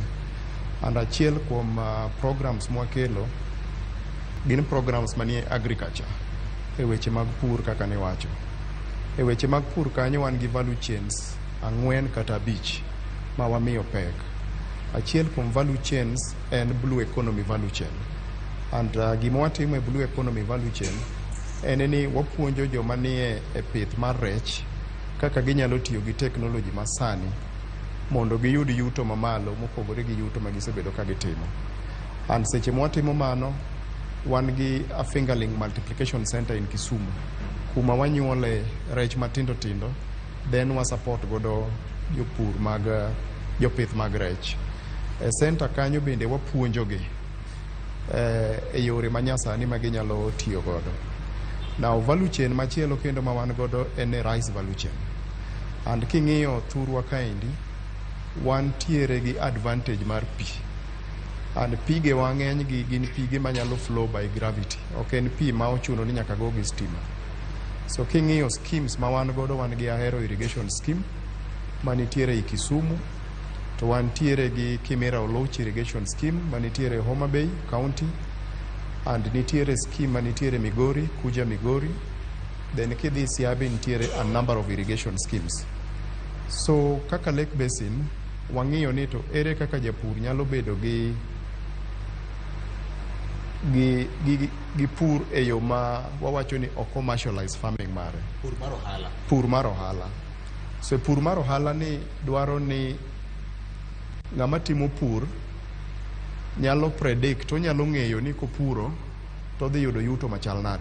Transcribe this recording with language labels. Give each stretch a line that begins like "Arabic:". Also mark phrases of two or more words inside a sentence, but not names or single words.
Luo (Kenya and Tanzania): And achiel kuom programs mwakelo gin programs manie agriculture e weche mag pur kaka ne wacho. E weche mag pur kanyo wan gi
English: value chains
Luo (Kenya and Tanzania): 4 kata 5 ma wamiyo pek. Achiel kuom
English: value chains
Luo (Kenya and Tanzania): en
English: blue economy value chain.
Luo (Kenya and Tanzania): And gima watimo e
English: blue economy value chain
Luo (Kenya and Tanzania): en ni wapuonjo joma nie e pith mar rech kaka ginyalo tiyo gi technology masani mondo giyud yuto mamalo mopogore gi yuto ma gisebedo ka gitimo. And seche mwatimo mano wan gi
English: a fingerling multiplication center in Kisumu
Luo (Kenya and Tanzania): kuma wanyuole rech matindo tindo, then wa support godo jopur mag jopith mag rech. E center kanyo bende wapuonjogi e yore manyasani ma ginyalo tiyo godo. Now
English: value chain
Luo (Kenya and Tanzania): machielo kendo ma wan godo en
English: rice value chain.
Luo (Kenya and Tanzania): And king'iyo thurwa kaendi wan tiere gi advantage mar pi. And pige wang'eny gi gin pige manyalo
English: flow by gravity.
Luo (Kenya and Tanzania): Ok en pi ma ochuno ni nyaka go gi stima. So king'iyo schemes ma wan godo, wan gi Ahero irrigation scheme manitiere i Kisumu, to wan tiere gi Kimera Oloch irrigation scheme manitiere Homa Bay County, and nitiere scheme manitiere Migori, Kuja Migori. Then kidhi Siabe nitiere
English: a number of irrigation schemes.
Luo (Kenya and Tanzania): So kaka Lake Basin wang'iyo ni to ere kaka japur nyalo bedo gi pur e yo ma wawacho ni o
English: commercialize farming
Luo (Kenya and Tanzania): mare. Pur mar ohala. Pur mar ohala. So pur mar ohala ni dwaro ni ng'ama timo pur nyalo predict, onyalo ng'eyo ni kopuro to dhi yudo yuto machal nade.